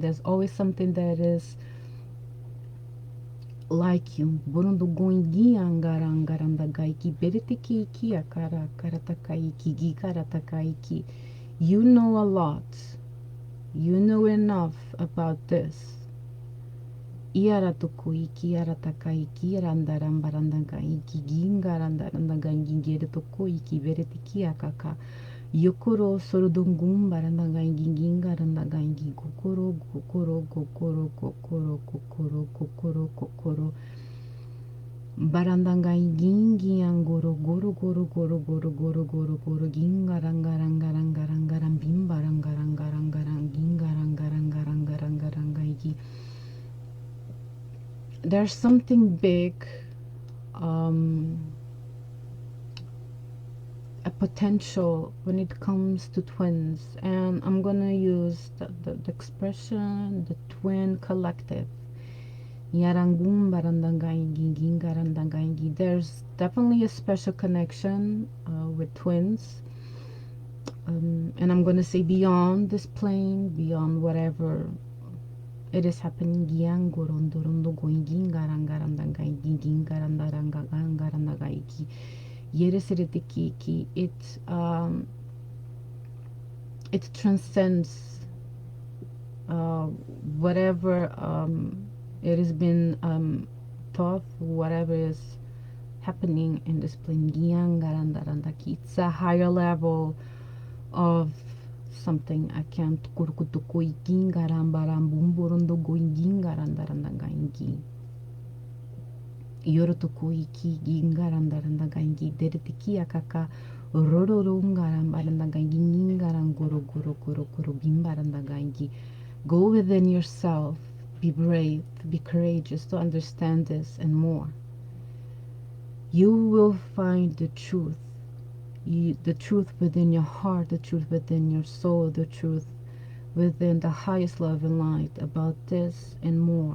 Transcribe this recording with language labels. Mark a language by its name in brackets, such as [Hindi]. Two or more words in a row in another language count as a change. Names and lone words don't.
[English] There's always something that is like you. You know a lot. You know enough about this. Iara toko iki, iara taka iki, randaram barandanga iki, ginga randarandanga gingere toko iki, verete ki akaka. Yokoro sorodungum barandanga ginga randanga igi, kokoro, kokoro, kokoro, kokoro, kokoro, kokoro, kokoro. Barandanga gingi angoro, goro, goro, goro, goro, goro, goro, goro, ginga ranga ranga ranga ranga rambimba ranga ranga ranga ranga ginga ranga ranga ranga ranga ranga igi. There's something big, um, a potential when it comes to twins, and I'm gonna use the expression the twin collective. Yarangum barandangaingi, gingarandangaingi. There's definitely a special connection with twins, and I'm gonna say beyond this plane, beyond whatever it is happening. Giangorondorondo going gingarangarandangaingi, gingarandarangarangarangaiki. Yereseretekiki. It transcends uh, whatever it has been taught, whatever is happening in this plane. It's a higher level of something. I can't kurkutukoi gingarambaram bumborondo going gingarandarandangaingi. Yorotokoiki gingarandarandagangi deretiki akaka rororungarambarandagangi ningarangoro goro goro goro bimbarandagangi. Go within yourself, be brave, be courageous to understand this and more. You will find the truth, the truth within your heart, the truth within your soul, the truth within the highest love and light about this and more.